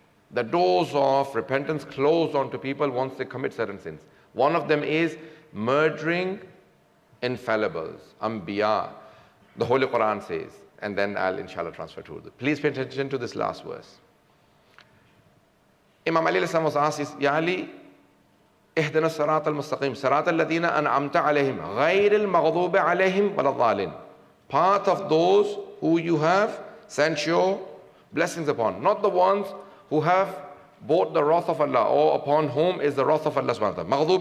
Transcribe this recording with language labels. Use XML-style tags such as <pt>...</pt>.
<en>The doors of repentance close onto people once they commit certain sins. One of them is murdering infallibles, Anbiya. The Holy Quran says, and then I'll inshallah transfer to Urdu. Please pay attention to this last verse. Imam Ali was asked,</en> <ar>Ya Ali, اهدنا الصراط المستقيم صراط الذين أنعمت عليهم غير المغضوب عليهم ولا الضالين.</ar> <en>Path of those who you have sent your blessings upon, not the ones who have bought the wrath of Allah, or upon whom is the wrath of Allah subhanahu wa ta'ala.</en>